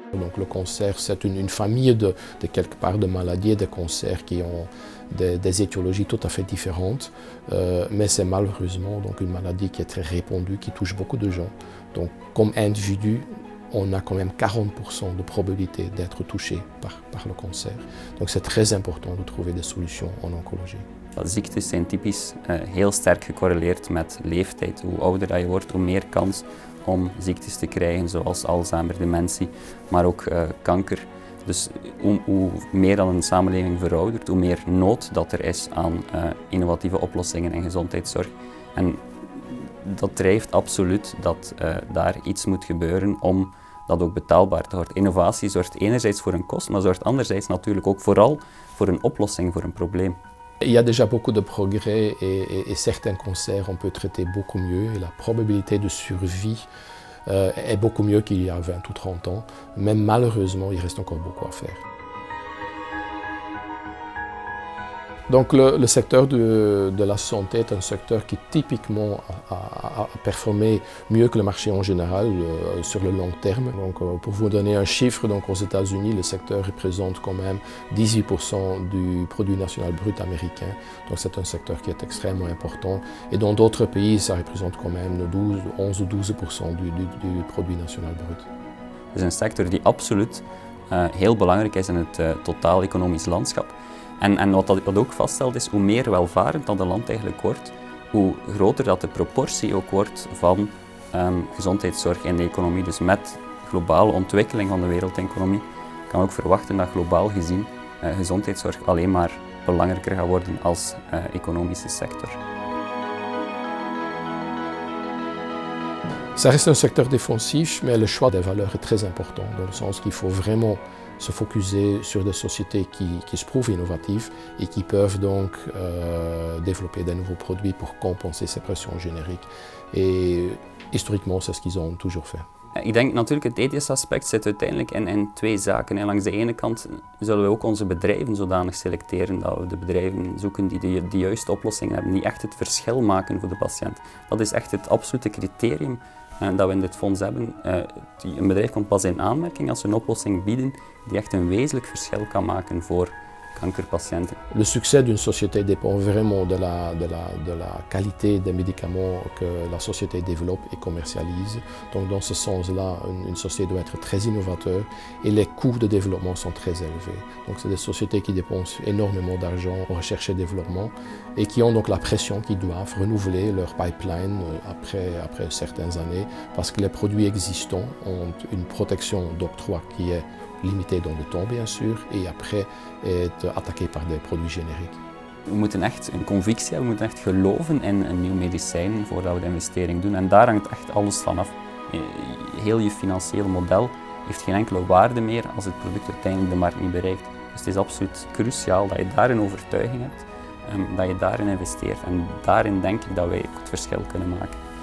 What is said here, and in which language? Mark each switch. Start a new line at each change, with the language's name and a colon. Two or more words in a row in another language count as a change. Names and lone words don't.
French: Donc le cancer, c'est une famille de quelque part de maladies et de cancers qui ont des étiologies tout à fait différentes, mais c'est malheureusement donc une maladie qui est très répandue, qui touche beaucoup de gens. Donc comme individu, on a quand même 40% de probabilité d'être touché par le cancer. Donc c'est très important de trouver des solutions en oncologie.
Dutch: Ziektes zijn typisch heel sterk gecorreleerd met leeftijd. Hoe ouder je wordt, hoe meer kans om ziektes te krijgen, zoals Alzheimer, dementie, maar ook kanker. Dus hoe meer dan een samenleving veroudert, hoe meer nood dat er is aan innovatieve oplossingen in gezondheidszorg. En dat drijft absoluut dat daar iets moet gebeuren om dat ook betaalbaar te worden. Innovatie zorgt enerzijds voor een kost, maar zorgt anderzijds natuurlijk ook vooral voor een oplossing voor een probleem.
French: Il y a déjà beaucoup de progrès et certains cancers on peut traiter beaucoup mieux et la probabilité de survie est beaucoup mieux qu'il y a 20 ou 30 ans, mais malheureusement il reste encore beaucoup à faire. Donc le secteur de la santé est un secteur qui typiquement a performé mieux que le marché en général sur le long terme. Donc, pour vous donner un chiffre, donc aux États-Unis, le secteur représente quand même 18% du produit national brut américain. Donc c'est un secteur qui est extrêmement important. Et dans d'autres pays, ça représente quand même 11 ou 12% du produit national brut.
Dutch: Het is een sector die absoluut heel belangrijk is in het totaal economisch landschap. En wat dat ook vaststelt is, hoe meer welvarend dat een land eigenlijk wordt, hoe groter dat de proportie ook wordt van gezondheidszorg in de economie. Dus met globale ontwikkeling van de wereldeconomie kan ook verwachten dat globaal gezien gezondheidszorg alleen maar belangrijker gaat worden als economische sector.
French: Ça reste un secteur défensif, mais le choix des valeurs est très important, dans le sens qu'il faut vraiment se focuser sur des sociétés qui se prouvent innovatives et qui peuvent donc développer des nouveaux produits pour compenser ces pressions génériques. Et historiquement, c'est ce qu'ils ont toujours fait.
Dutch: Ik denk natuurlijk het ethische aspect zit uiteindelijk in twee zaken. En langs de ene kant zullen we ook onze bedrijven zodanig selecteren dat we de bedrijven zoeken die de juiste oplossingen hebben, die echt het verschil maken voor de patiënt. Dat is echt het absolute criterium dat we in dit fonds hebben. Een bedrijf komt pas in aanmerking als we een oplossing bieden die echt een wezenlijk verschil kan maken voor kankerpatiënten.
French: Le succès d'une société dépend vraiment de la qualité des médicaments que la société développe et commercialise. Donc dans ce sens-là, une société doit être très innovateur et les coûts de développement sont très élevés. Donc c'est des sociétés qui dépensent énormément d'argent en recherche et développement et qui ont donc la pression qu'ils doivent renouveler leur pipeline après certaines années parce que les produits existants ont une protection d'octroi qui est limitée dans le temps bien sûr et après est attaqué par des produits génériques.
Dutch: We moeten echt een convictie hebben, we moeten echt geloven in een nieuw medicijn voordat we de investering doen en daar hangt echt alles van af. Heel je financiële model heeft geen enkele waarde meer als het product uiteindelijk de markt niet bereikt. Dus het is absoluut cruciaal dat je daar een overtuiging hebt, dat je daarin investeert en daarin denk ik dat wij het verschil kunnen maken.